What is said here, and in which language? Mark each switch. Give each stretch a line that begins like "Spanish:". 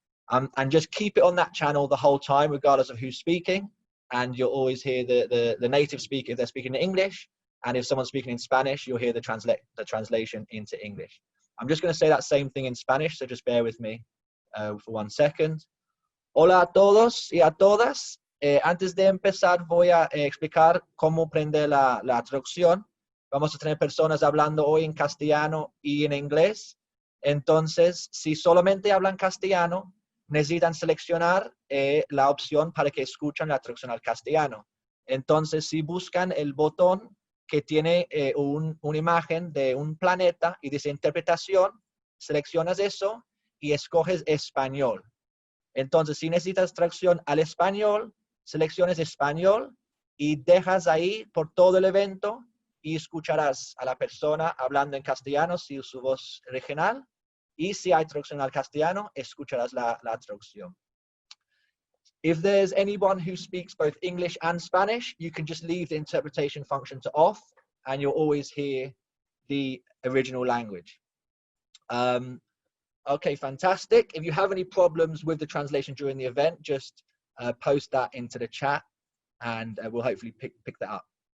English: And just keep it on that channel the whole time, regardless of who's speaking. And you'll always hear the native speaker if they're speaking in English. And if someone's speaking in Spanish, you'll hear the translation into English. I'm just going to say that same thing in Spanish, so just bear with me for 1 second.
Spanish: Hola a todos y a todas. Antes de empezar voy a explicar cómo prender la traducción. Vamos a tener personas hablando hoy en castellano y en inglés. Entonces, si solamente hablan castellano, necesitan seleccionar la opción para que escuchen la traducción al castellano. Entonces, si buscan el botón que tiene una imagen de un planeta y dice interpretación, seleccionas eso y escoges español. Entonces, si necesitas traducción al español, selecciones español y dejas ahí por todo el evento y escucharás a la persona hablando en castellano, si es su voz regional, y si hay traducción al castellano, escucharás la traducción.
English: If there's anyone who speaks both English and Spanish, you can just leave the interpretation function to off and you'll always hear the original language. Okay, fantastic. If you have any problems with the translation during the event, just post that into the chat and we'll hopefully pick that up.